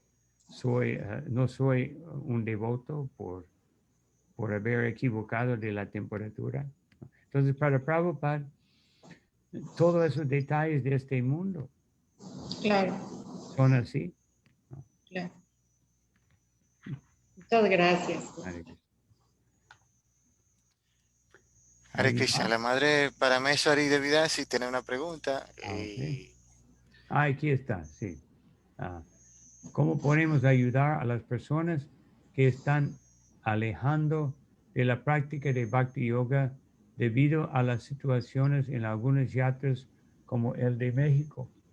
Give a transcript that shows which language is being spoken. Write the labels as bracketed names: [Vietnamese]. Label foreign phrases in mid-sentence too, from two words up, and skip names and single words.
[Spanish] No soy un devoto por haber equivocado de la temperatura. Entonces, para Prabhupada, todos esos detalles de este mundo Claro, son así. claro. Muchas gracias. [Sanskrit] Hare Krishna. [Spanish] Hare ¿Alguien Krishna, más? la madre Parameswari Devidasi tiene una pregunta. Ok. Aquí está, sí. ¿Cómo podemos ayudar a las personas que están alejando de la práctica de Bhakti Yoga debido a las situaciones en algunos yatras como el de México?